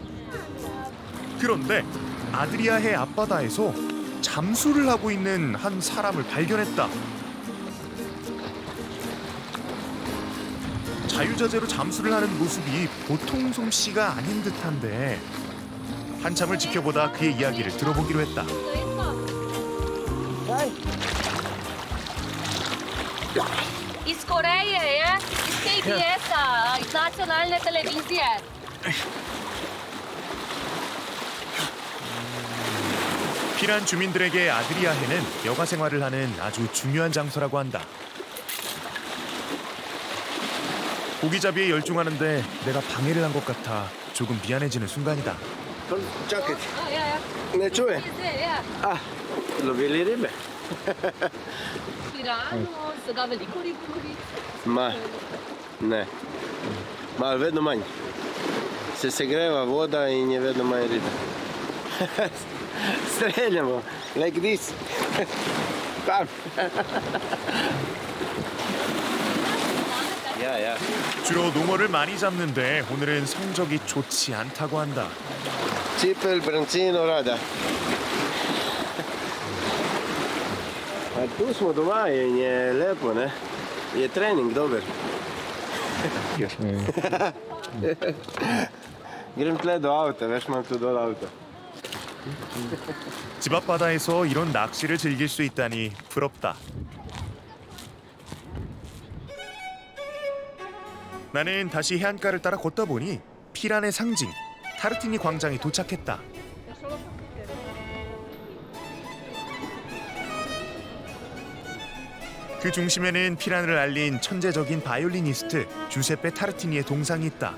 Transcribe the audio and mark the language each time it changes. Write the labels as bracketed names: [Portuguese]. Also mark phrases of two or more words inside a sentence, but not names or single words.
[Korean] 그런데 아드리아해 앞바다에서 잠수를 하고 있는 한 사람을 발견했다. 자유자재로 잠수를 하는 모습이 보통 솜씨가 아닌 듯한데 한참을 지켜보다 그의 이야기를 들어보기로 했다. [Slovenian] Iz Koreje je, iz KBS-a, iz nacionalne televizije. [Korean] 피란 주민들에게 아드리아해는 여가 생활을 하는 아주 중요한 장소라고 한다. 고기잡이에 열중하는데 내가 방해를 한 것 같아 조금 미안해지는 순간이다. [Slovenian] Čakaj, ne čuje? Ah, lovili ribe? Pirano, se da veliko rib lovi? Ma, ne. Malo vedno manj. Se segreva voda in je vedno manj ribe. Streljamo, [English] like this. [Slovenian] Tam. [Korean] 야. 주로 농어를 많이 잡는데 오늘은 성적이 좋지 않다고 한다. [Slovenian] Cipel, brancino, rada. A tu smo doma in je lepo, ne? Je trening dober. Grem tle do avta, veš, imam tu dol avto. [Korean] 집 앞 바다에서 이런 낚시를 즐길 수 있다니 부럽다. 나는 다시 해안가를 따라 걷다 보니 피란의 상징 타르티니 광장에 도착했다. 그 중심에는 피란을 알린 천재적인 바이올리니스트 주세페 타르티니의 동상이 있다.